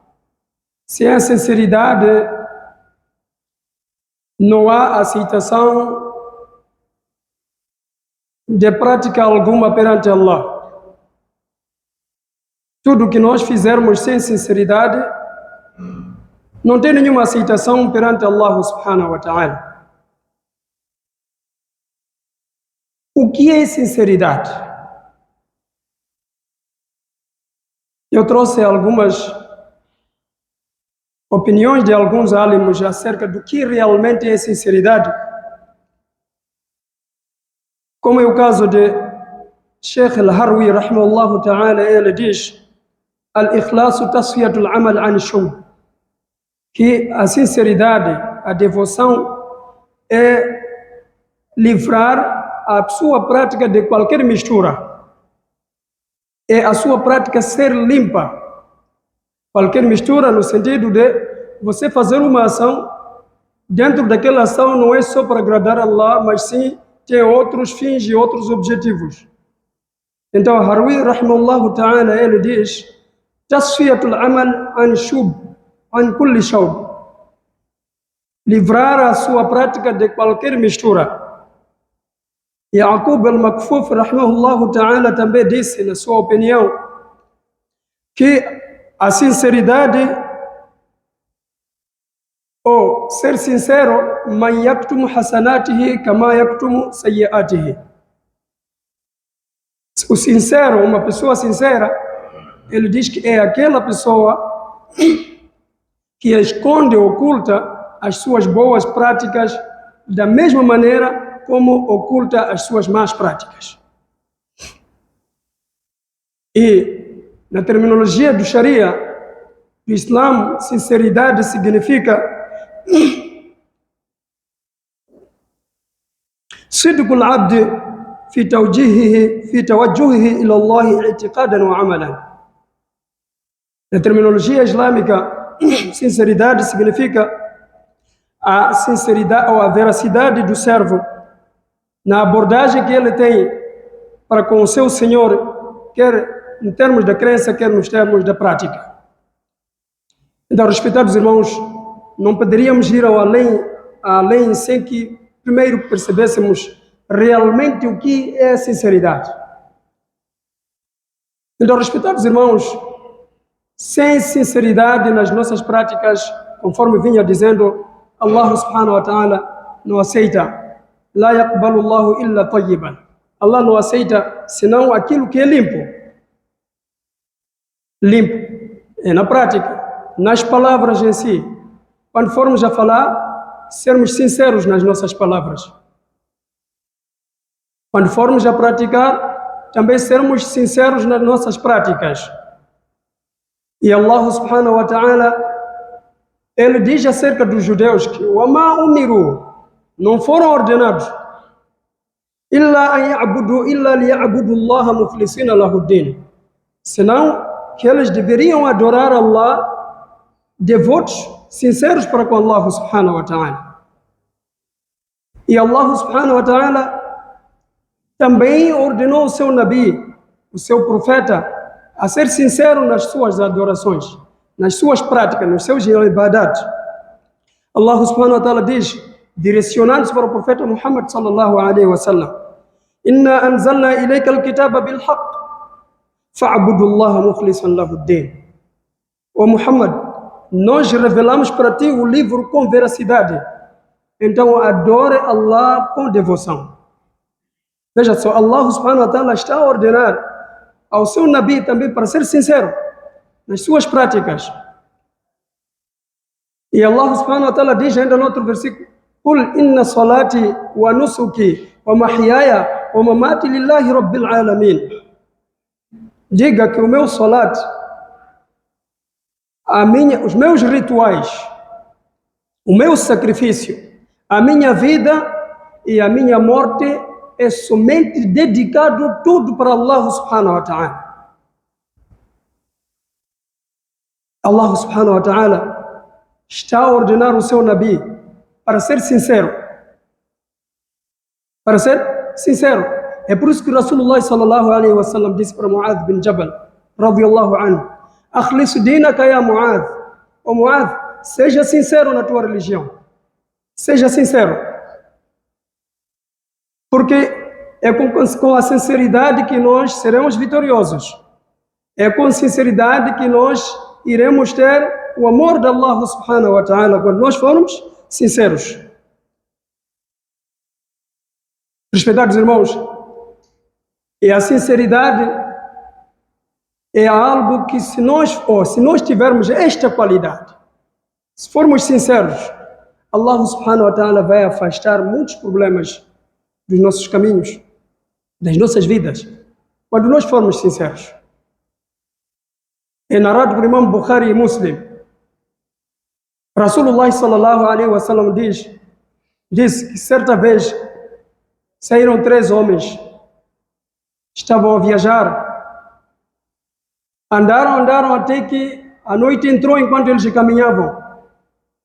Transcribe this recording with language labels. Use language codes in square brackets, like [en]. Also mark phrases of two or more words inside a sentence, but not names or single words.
[pt] Sem a sinceridade, não há aceitação de prática alguma perante Allah. Tudo que nós fizermos sem sinceridade não tem nenhuma aceitação perante Allah [ar] سبحانه وتعالى. [pt] O que é sinceridade? Eu trouxe algumas opiniões de alguns alimos acerca do que realmente é sinceridade, como é o caso de Sheikh al-Harwi [ar] رحمه الله تعالى. [pt] Ele diz: [ar] الإخلاص تصفية العمل عن الشوب, [pt] que a sinceridade, a devoção, é livrar a sua prática de qualquer mistura, é a sua prática ser limpa. Qualquer mistura no sentido de você fazer uma ação, dentro daquela ação não é só para agradar a Allah, mas sim tem outros fins e outros objetivos. Então, [ar] Harwi, رحمه الله تعالى, ele diz: تصفية العمل عن الشوب، عن كل شوب. [pt] Livrar a sua prática de qualquer mistura. [ar] Yaqub al-Makfuf, رحمه الله تعالى, [pt] também disse, na sua opinião, que a sinceridade, ou ser sincero, [ar] من يكتم حسناته كما يكتم سيئاته. [pt] O sincero, uma pessoa sincera, ele diz que é aquela pessoa que esconde, oculta as suas boas práticas da mesma maneira como oculta as suas más práticas. E na terminologia do Sharia, do Islã, sinceridade significa [ar] صدق العبد في توجهه إلى الله اعتقادا وعملا. [pt] Na terminologia islâmica, sinceridade significa a sinceridade ou a veracidade do servo na abordagem que ele tem para com o seu Senhor, quer em termos da crença, quer nos termos da prática. Então, respeitados irmãos, não poderíamos ir ao além sem que primeiro percebêssemos realmente o que é sinceridade. Então, respeitados irmãos, sem sinceridade nas nossas práticas, conforme vinha dizendo, Allah [ar] سبحانه وتعالى [pt] não aceita. [ar] لا يقبل الله إلا طيبا. [pt] Allah não aceita senão aquilo que é limpo. Limpo. É na prática, nas palavras em si. Quando formos a falar, sermos sinceros nas nossas palavras. Quando formos a praticar, também sermos sinceros nas nossas práticas. E Allah [ar] سبحانه وتعالى, [pt] ele diz acerca dos judeus que [ar] وَمَا أُمِرُوا, [pt] não foram ordenados [ar] إِلَّا لِيَعْبُدُوا اللَّهَ مُخْلِصِينَ لَهُ الدِّينَ, [pt] senão que eles deveriam adorar Allah devotos, sinceros para com Allah [ar] سبحانه وتعالى. [pt] E Allah [ar] سبحانه وتعالى [pt] também ordenou o seu Nabi, o seu profeta, a ser sincero nas suas adorações, nas suas práticas, nos seus ibadat. [ar] الله سبحانه وتعالى [pt] diz, direcionando-se para o profeta [ar] محمد صلى الله عليه وسلم: إنا أنزلنا إليك الكتاب بالحق فاعبد الله مخلصا له الدين. [pt] Ó Muhammad, nós revelamos para ti o livro com veracidade, então adore Allah com devoção. Veja só, Allah [ar] سبحانه وتعالى [pt] está a ordenar ao seu Nabi também para ser sincero nas suas práticas. E Allah [ar] سبحانه وتعالى [pt] diz ainda no outro versículo: [ar] قل إن صلاتي ونسكي ومحياي ومماتي لله رب العالمين. [pt] Diga que o meu salat, os meus rituais, o meu sacrifício, a minha vida e a minha morte é somente dedicado tudo para Allah [ar] سبحانه وتعالى. [pt] Allah [ar] سبحانه وتعالى [pt] está a ordenar o seu Nabi para ser sincero. Para ser sincero. É por isso que Rasulullah [ar] صلى الله عليه وسلم [pt] disse para Mu'adh bin Jabal, [ar] رضي الله عنه: أخلص دينك يا معاذ. [pt] Ó Mu'adh, seja sincero na tua religião. Seja sincero. Porque é com a sinceridade que nós seremos vitoriosos. É com sinceridade que nós iremos ter o amor de Allah [ar] سبحانه وتعالى, [pt] quando nós formos sinceros. Respeitados irmãos, e a sinceridade é algo que se nós tivermos esta qualidade, se formos sinceros, Allah [ar] سبحانه وتعالى [pt] vai afastar muitos problemas dos nossos caminhos, das nossas vidas, quando nós formos sinceros. É narrado por Imam Bukhari e Muslim. Rasulullah [ar] صلى الله عليه وسلم [pt] diz que certa vez saíram 3 homens, estavam a viajar, andaram até que a noite entrou enquanto eles caminhavam.